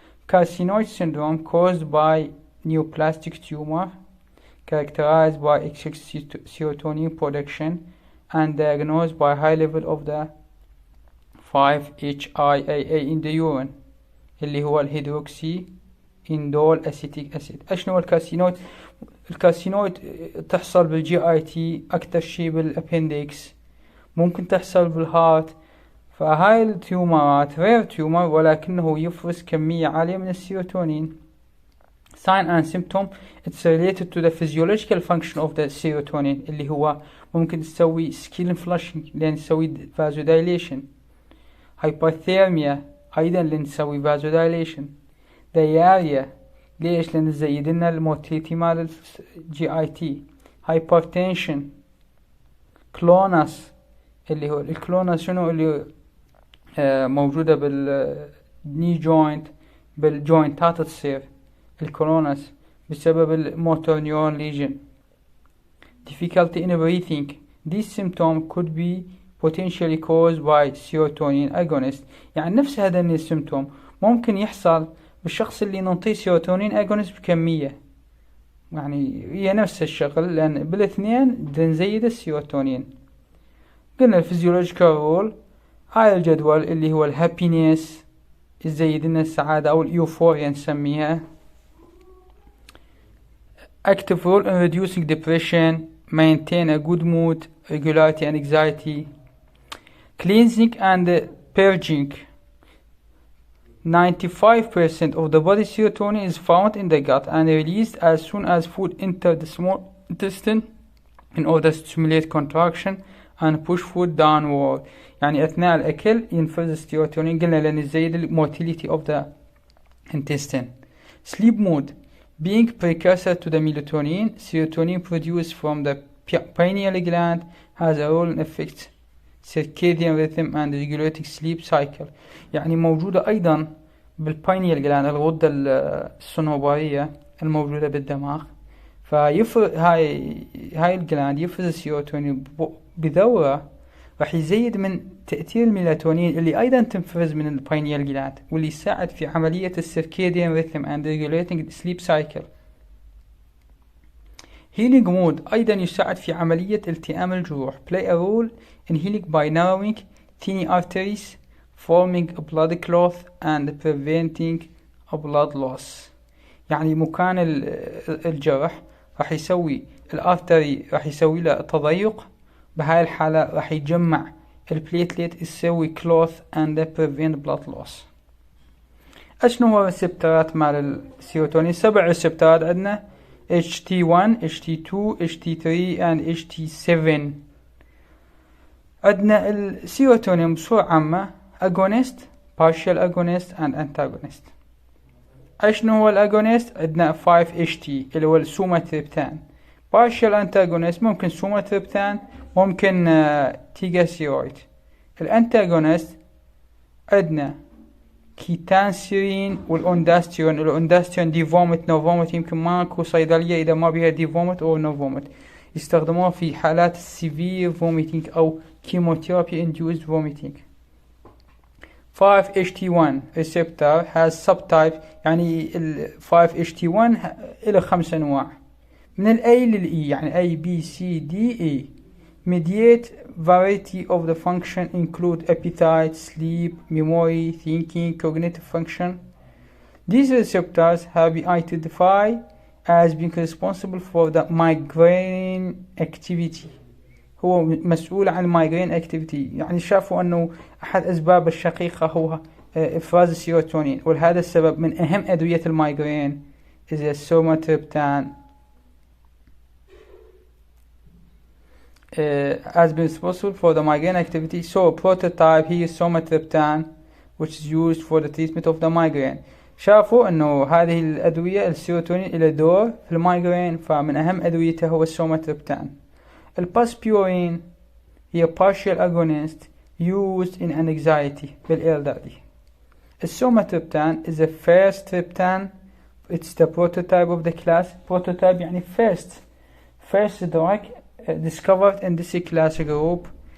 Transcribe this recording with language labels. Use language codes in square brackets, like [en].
[en] Carcinoid syndrome caused by neoplastic tumor characterized by excessive serotonin production and diagnosed by high level of the 5-HIAA in the urine [ar] اللي هو الهيدروكسي اندول اسيتيك اسيد. اشنو الكارسينويد؟ الكارسينويد تحصل بالجي اي تي، اكثر شيء بالابندكس، ممكن تحصل بالهارت. فهاي التيومرات رير تيومر ولكنه يفرز كمية عالية من السيروتونين. [en] Sign and symptom it's related to the physiological function of the serotonin [ar] اللي هو ممكن تسوي [en] skin flushing [ar] لأن تسوي [en] vasodilation. [ar] Hypothermia أيضا لأن تسوي vasodilation. Diarrhea ليش؟ لأن تزيد لنا الموتيليتي مال GIT. [en] Hypertension. [ar] Clonus اللي هو الكلونس شنو اللي موجودة بالني جوينت بالجوينتات تصير الكولونس بسبب الموتور نيورون ليجن. [en] Difficulty in breathing. This symptom could be potentially caused by serotonin agonist. [ar] يعني نفس هذا السيمتوم ممكن يحصل بالشخص اللي ننطيه سيروتونين agonist بكمية، يعني هي نفس الشغل لأن بالاثنين نزيد السيروتونين. قلنا الفيزيولوجيكال رول هاي الجدول اللي هو الهابينيس يزيد لنا السعادة أو اليوفوريا نسميها. [en] Active role in reducing depression, maintain a good mood, regularity and anxiety. Cleansing and purging. 95% of the body serotonin is found in the gut and released as soon as food enters the small intestine in order to stimulate contraction and push food downward. [ar] يعني أثناء الأكل ينفرز السيروتونين، قلنا لأن يزيد [en] motility of the intestine. Sleep mode. Being precursor to the melatonin, serotonin produced from the pineal gland has a role in affects circadian rhythm and regulating sleep cycle. [ar] يعني موجودة أيضا بالبينيال جلاند الغدة الصنوبرية الموجودة بالدماغ. هاي الجلاند يفرز السيروتونين بدورة راح يزيد من تأثير الميلاتونين اللي أيضا تنفرز من البينيال جلاند واللي يساعد في عملية السيركيديان ريثم [en] and regulating sleep cycle. healing mood [ar] أيضا يساعد في عملية التئام الجروح [en] play a role in healing by narrowing tiny arteries, forming a blood cloth and preventing a blood loss. [ar] يعني مكان الجرح راح يسوي الارتري راح يسوي له تضيق، بهاي الحالة راح يجمع البليتليت يسوي كلوث [en] and prevent blood loss. [ar] اشنو هو الريسبتورات مال السيروتونين؟ 7 ريسبتورات عندنا H21 H22 H23 and H27. عندنا السيروتونين بصورة عامة [en] agonist, partial agonist and antagonist. [ar] اشنو هو الاغونست؟ عندنا 5-HT اللي هو السوماتريبتان. partial antagonist ممكن سوماتريبتان ممكن تيجاسيرويد. الانتاغونست عندنا كيتانسيرين والاونداستيرون. الاونداستيرون دي فومت نو فومت، يمكن ماكو صيدلية اذا ما بيها دي فومت او نو فومت، يستخدموها في حالات السيفير فوميتينج او كيموثيرابي انديوزد فوميتينج. [en] 5-HT1 receptor has subtype، [ar] يعني ال 5-HT1 إلى 5 أنواع من ال A لل E، يعني A B C D E. [en] Mediate variety of the function include appetite, sleep, memory, thinking, cognitive function. These receptors have been identified as being responsible for the migraine activity. [ar] هو مسؤول عن migraine activity، يعني شافوا أنه أحد أسباب الشقيقة هو إفراز السيروتونين، ولهذا السبب من أهم أدوية المايجرين is السوماتريبتان [en] has been responsible for the migraine activity. So prototype here is somatriptan, which is used for the treatment of the migraine. [ar] شافوا أنه هذه الأدوية السيروتونين إلى دور في المايجرين، فمن أهم أدويته هو السوماتريبتان. الباسبيورين هي [en] partial agonist used in anxiety [ar] بالelderly. [en] السوماتريبتان is the first triptan. It's the prototype of the class. Prototype يعني first drug discovered in this class group.